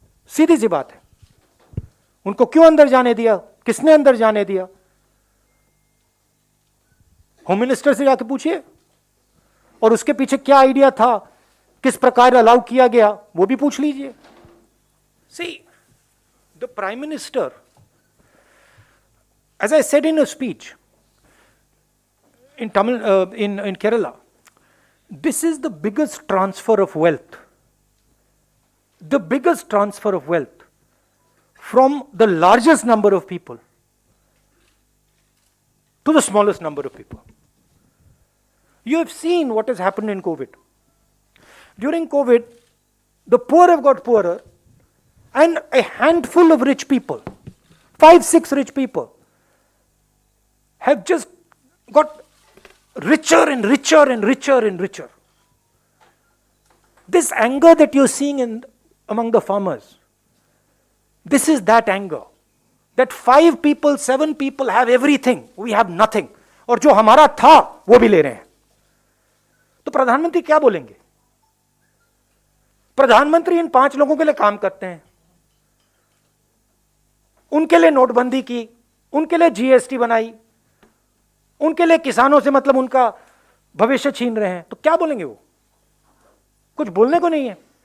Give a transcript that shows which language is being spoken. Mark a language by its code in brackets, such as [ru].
[hi] सीधी सी बात है, उनको क्यों अंदर जाने दिया, किसने अंदर जाने दिया? होम मिनिस्टर से जाकर पूछिए, और उसके पीछे क्या आइडिया था, किस प्रकार अलाउ किया गया, वो भी पूछ लीजिए। [en] See, the prime minister, as I said in a speech in Tamil, in Kerala, this is the biggest transfer of wealth, the biggest transfer of wealth from the largest number of people to the smallest number of people. You have seen what has happened in COVID. During COVID, the poor have got poorer, and a handful of rich people, 5, 6 rich people, have just got richer and richer and richer and richer. This anger that you're seeing among the farmers, this is that anger. That 5 people, 7 people have everything, we have nothing. [hi] और जो हमारा था वो भी ले रहे हैं। तो प्रधानमंत्री क्या बोलेंगे? प्रधानमंत्री इन 5 लोगों के लिए काम करते हैं, उनके लिए नोटबंदी की, उनके लिए जीएसटी बनाई, उनके लिए किसानों से मतलब उनका भविष्य छीन रहे हैं। तो क्या बोलेंगे वो? कुछ बोलने को नहीं है।